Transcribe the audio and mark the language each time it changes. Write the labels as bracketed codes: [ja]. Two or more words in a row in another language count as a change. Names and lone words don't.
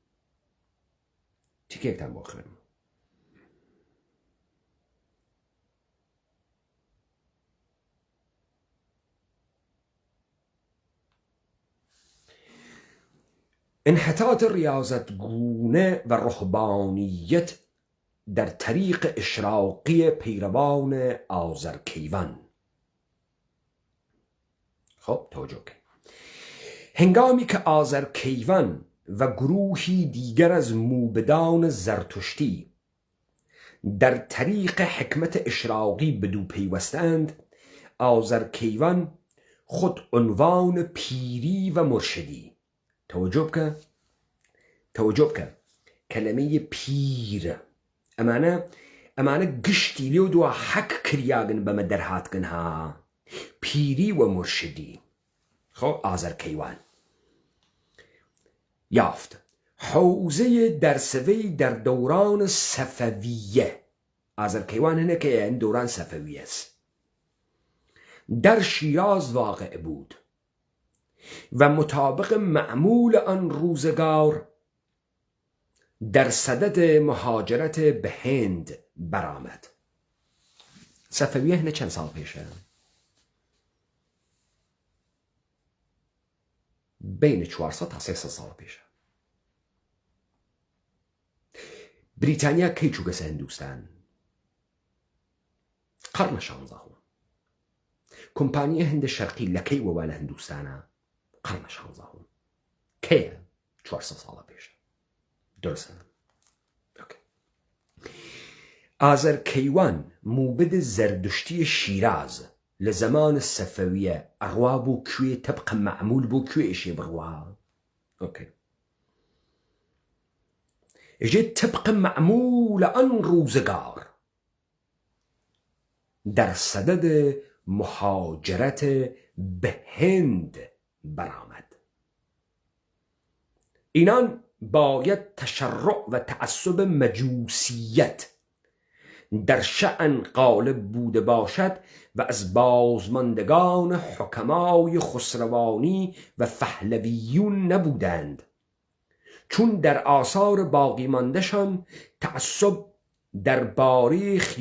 [fa] انحطاط ریاضتگونه و رهبانیت در طریق اشراقی پیروان آذرکیوان خب توجه کن هنگامی که آذرکیوان و گروهی دیگر از موبدان زرتشتی در طریق حکمت اشراقی بدو پیوستند آذرکیوان خود عنوان پیری و مرشدی [sdh] توجه بکە کلمه پیر ئەمانە گشتی لێو دوا حەک کریاگن بەمە دەرهاتگن ها پیری و مرشدی خۆ ئازەرکەیوان [fa] یافت حوزه درسوی در دوران صفویه ئازەرکەیوان هەنێکە این دوران صفویه است در شیراز واقع بود و مطابق معمول آن روزگار در صدد مهاجرت به هند برآمد صفویه [sdh] هنه چند سال پیشه؟ بین 400 تا 300 سال پیشه بریتانیا کی چووگەسە هندوستان قەرنە 16 کۆمپانیای هەندە شەرقی لەکەی وەوا لە هندوستانە قەرنە 16 کەیە 400 ساڵە پێشە درستە ئازەرکەیوان موبد زەردشتی شیراز لە زەمان سەفەویە ئەڕوا بۆ کوێ تەبقە مەعمول بۆ کوێشێ بڕوا ئەژێ تەبقە مەعمولە ئەن ڕوزگار [fa] در صدد مهاجرت به هند برآمد اینان باید تشرع و تعصب مجوسیت در شأن غالب بوده باشد و از بازماندگان حکمای خسروانی و پهلویون نبودند، چون در آثار باقی ماندهشان تعصب درباره